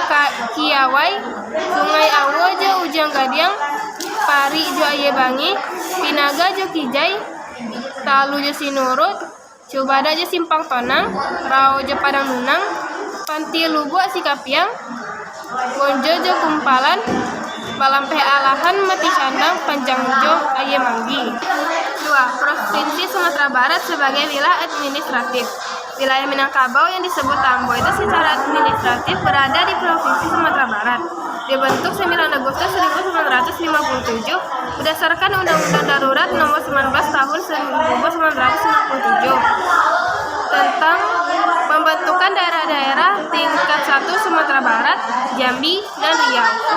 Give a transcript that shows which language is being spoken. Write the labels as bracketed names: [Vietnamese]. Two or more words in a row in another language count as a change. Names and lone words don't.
[Indonesian] Kiawai, Sungai Awo Jo Ujang Gadiang, Pari Jo Ayebangi, Pinaga jo kijai, talu jo sinurut, cubada jo simpang tonang, rao jo padang nunang, panti lubu asikapiang, bonjo jo kumpalan, balampeh alahan mati candang panjang jo aye manggi. 2. Provinsi Sumatera Barat sebagai wilayah administratif. Wilayah Minangkabau yang disebut Tambo itu secara administratif berada di Provinsi Sumatera Barat. Dibentuk 9 Agustus 1957 berdasarkan Undang-Undang Darurat Nomor 19 Tahun 1997 tentang pembentukan daerah-daerah tingkat 1 Sumatera Barat, Jambi, dan Riau.